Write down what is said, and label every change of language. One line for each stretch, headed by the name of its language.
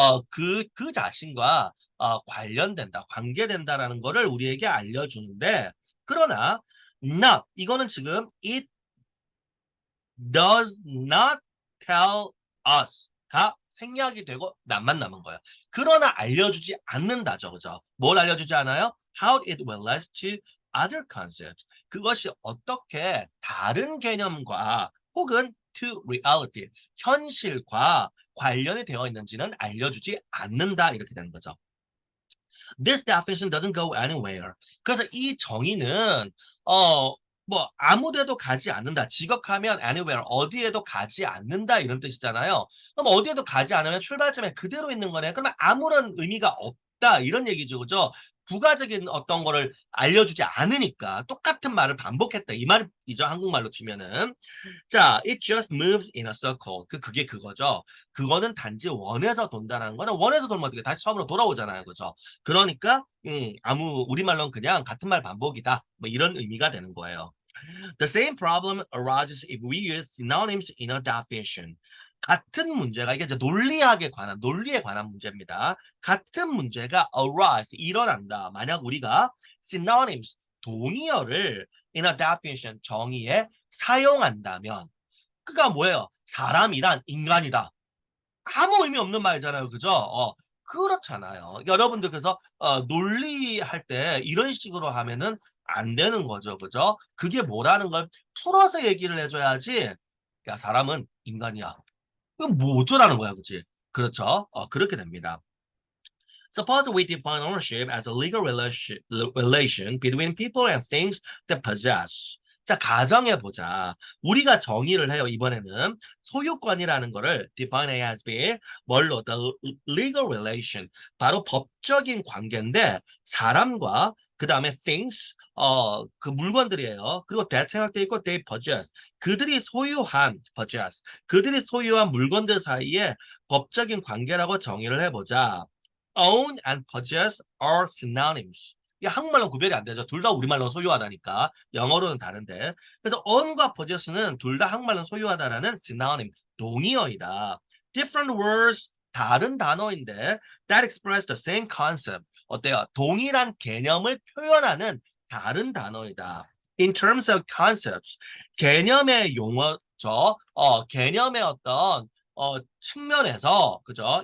Korean: 그 자신과 관련된다, 관계된다라는 거를 우리에게 알려주는데 그러나 not 이거는 지금
English: it does not tell us
Korean: 가 생략이 되고 남만 남은 거예요. 그러나 알려주지 않는다죠. 그죠? 뭘 알려주지 않아요?
English: How it relates to other concepts.
Korean: 그것이 어떻게 다른 개념과 혹은
English: to reality,
Korean: 현실과 관련이 되어 있는지는 알려주지 않는다. 이렇게 되는 거죠.
English: This definition doesn't go anywhere.
Korean: 그래서 이 정의는 뭐 아무데도 가지 않는다. 지각하면 anywhere 어디에도 가지 않는다 이런 뜻이잖아요. 그럼 어디에도 가지 않으면 출발점에 그대로 있는 거네. 그러면 아무런 의미가 없다 이런 얘기죠, 그죠? 부가적인 어떤 거를 알려주지 않으니까 똑같은 말을 반복했다 이 말이죠. 한국말로 치면은 자,
English: it just moves in a circle.
Korean: 그게 그거죠. 그거는 단지 원에서 돈다는 거는 원에서 돌면 어떻게 다시 처음으로 돌아오잖아요. 그죠? 그러니까 우리말로는 그냥 같은 말 반복이다. 뭐 이런 의미가 되는 거예요.
English: The same problem arises if we use synonyms in a definition.
Korean: 같은 문제가 이게 이제 논리에 관한 문제입니다. 같은 문제가 arise 일어난다. 만약 우리가 synonyms 동의어를
English: in a definition
Korean: 정의에 사용한다면 그가 뭐예요? 사람이란 인간이다. 아무 의미 없는 말이잖아요. 그죠? 그렇잖아요. 여러분들 그래서 논리할 때 이런 식으로 하면은 안 되는 거죠. 그죠? 그게 뭐라는 걸 풀어서 얘기를 해줘야지. 야, 사람은 인간이야. 그럼 뭐 어쩌라는 거야, 그치? 그렇죠? 그렇게 됩니다.
English: Suppose we define ownership as a legal relation between people and things that possess.
Korean: 자, 가정해보자. 우리가 정의를 해요, 이번에는. 소유권이라는 거를
English: define as be,
Korean: 뭘로?
English: The legal relation.
Korean: 바로 법적인 관계인데, 사람과, 그 다음에 things, 그 물건들이에요. 그리고 that 생각돼 있고,
English: they possess.
Korean: 그들이 소유한, possess. 그들이 소유한 물건들 사이에 법적인 관계라고 정의를 해보자.
English: own and possess are synonyms.
Korean: 이 한국말로 구별이 안 되죠. 둘 다 우리말로 소유하다니까. 영어로는 다른데. 그래서 own과 possess는 둘 다 한국말로 소유하다라는 synonym, 동의어이다.
English: Different words
Korean: 다른 단어인데
English: that express the same concept.
Korean: 어때요? 동일한 개념을 표현하는 다른 단어이다.
English: In terms of concepts,
Korean: 개념의 용어죠. 개념의 어떤 측면에서, 그죠?